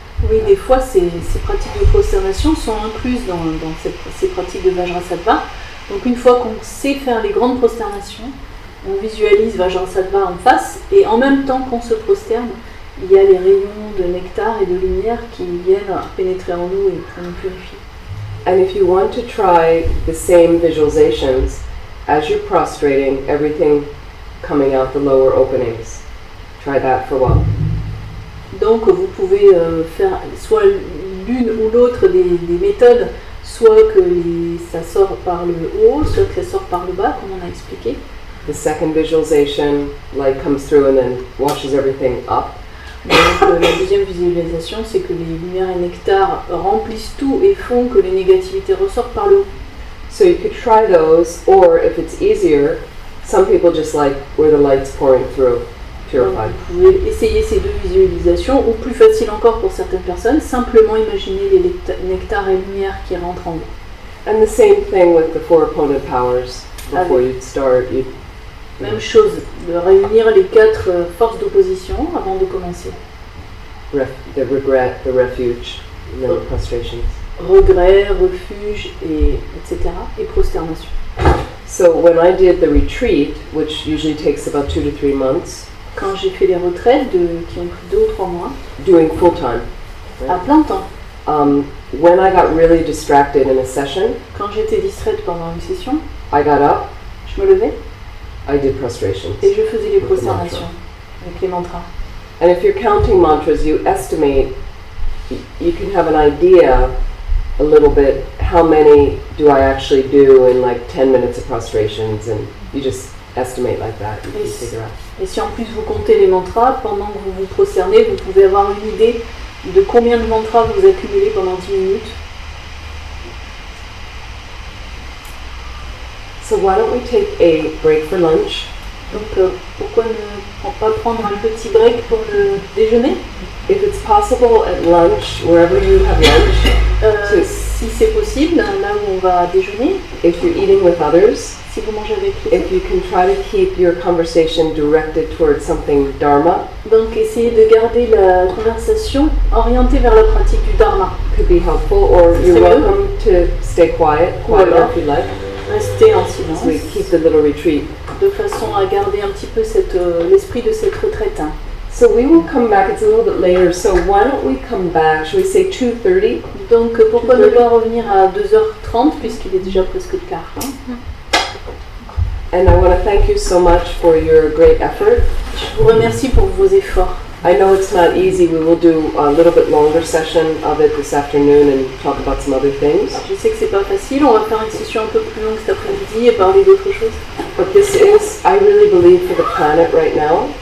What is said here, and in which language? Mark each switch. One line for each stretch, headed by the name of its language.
French: Oui, des fois, ces pratiques de prosternation sont incluses dans ces pratiques de Vajrassatva. Donc une fois qu'on sait faire les grandes prosternations, on visualise Vajrassatva en face, et en même temps qu'on se prosterne, il y a les rayons de nectar et de lumière qui viennent pénétrer en nous et pour nous purifier.
English: And if you want to try the same visualizations, as you're prostrating, everything coming out the lower openings, try that for a while.
French: Donc vous pouvez faire soit l'une ou l'autre des méthodes, soit que ça sort par le haut, soit que ça sort par le bas, comme on a expliqué.
English: The second visualization, light comes through and then washes everything up.
French: Donc la deuxième visualisation, c'est que les lumières et nectar remplissent tout et font que les négativités ressortent par le haut.
English: So you could try those, or if it's easier, some people just like where the light's pouring through, purified.
French: Donc, vous pouvez essayer ces deux visualisations, ou plus facile encore pour certaines personnes, simplement imaginer les nectars et lumières qui rentrent en vous.
English: And the same thing with the four opponent powers. Before you start,
French: Même chose, de réunir les 4 forces d'opposition avant de commencer.
English: the regret, the refuge, and then the prostrations.
French: Regret, refuge, etc. et prosternation.
English: So when I did the retreat, which usually takes about 2 to 3 months,
French: Quand j'ai fait les retraites qui ont pris 2 ou 3 mois,
English: doing full time,
French: à plein temps,
English: when I got really distracted in a session,
French: quand j'étais distraite pendant une session,
English: I got up,
French: je me levais
English: I did prostrations.
French: et je faisais les
English: With the
French: prosternations
English: mantra.
French: avec les mantras.
English: And if you're counting mantras, you estimate, you can have an idea a little bit, how many do I actually do in like 10 minutes of prostrations, and you just estimate like that, you can Yes. figure out.
French: Et si en plus vous comptez les mantras, pendant que vous vous prosternez, vous pouvez avoir une idée de combien de mantras vous accumulez pendant 10 minutes.
English: So why don't we take a break for lunch?
French: Donc pourquoi ne pas prendre un petit break pour le déjeuner?
English: If it's possible at lunch, wherever you have lunch,
French: Si c'est possible, là où on va déjeuner,
English: if you're eating with others,
French: si vous mangez avec les
English: if you can try to keep your conversation directed towards something dharma,
French: donc essayez de garder la conversation orientée vers la pratique du dharma.
English: could be helpful, or you're
French: C'est mieux.
English: welcome to stay quiet
French: Voilà.
English: if you like,
French: Restez en silence,
English: as we keep the little retreat.
French: de façon à garder un petit peu l'esprit de cette retraite.
English: So we will come back, it's a little bit later, so why don't we come back, should we say 2:30?
French: Donc pourquoi ne pas revenir à 2h30 puisqu'il est déjà presque le quart.
English: And I want to thank you so much for your great effort.
French: Je vous remercie pour vos efforts.
English: I know it's not easy, we will do a little bit longer session of it this afternoon and talk about some other things.
French: Je sais que c'est pas facile, on va faire une session un peu plus longue cet après-midi et parler d'autres choses.
English: But this is, I really believe, for the planet right now.